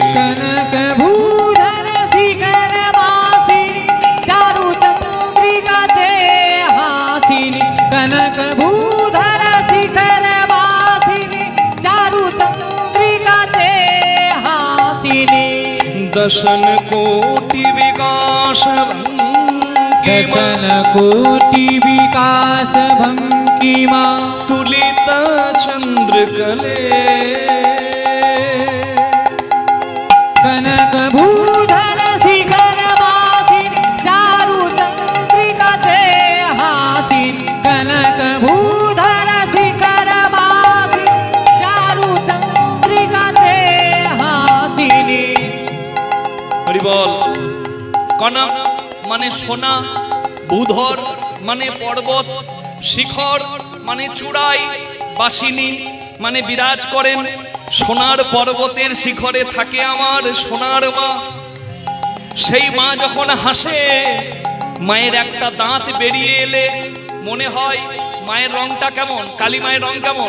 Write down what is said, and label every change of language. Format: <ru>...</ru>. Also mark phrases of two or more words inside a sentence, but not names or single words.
<sa>কনক ভূধর শিখর বাসিনী চারু চন্দ্রিকা ছয়হাসিনী। কনক ভূধর শিখর বাসিনী চারু চন্দ্রিকা ছয়হাসিনী। দশন কোটি বিকাশ दशन कोटि विकास भंगिमा। तुलित चंद्र कले कनक भूधर शिखर वासिनी चारु चंद्रिका छयहासिनी। कनक भूधर शिखर वासिनी चारु चंद्रिका छयहासिनी।</sa> <bn>হরি বোল। कनक মানে সোনা, ভূধর মানে পর্বত, শিখর মানে চূড়াই, বাসিনী মানে বিরাজ করেন। সোনার পর্বতের শিখরে থাকে আমার সোনার মা। সেই মা যখন হাসে, মায়ের একটা দাঁত বেরিয়ে এলে মনে হয় মায়ের রংটা কেমন, কালী মায়ের রং কেমন?</bn>